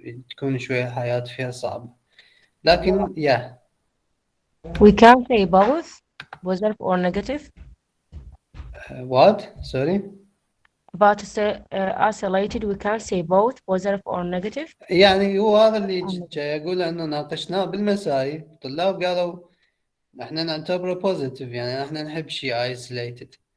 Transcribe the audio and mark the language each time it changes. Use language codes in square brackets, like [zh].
[ar] تكون شوية الحياة فيها صعبة، لكن [en] We can say both, positive or negative. what? Sorry. But isolated, we can say both, positive or negative. [ar] يعني هو هذا اللي جاي أقول أنه ناقشناه بالمسائي، الطلاب قالوا احنا نعتبره بوزيتيف، يعني احنا نحب شيء ايزوليتد.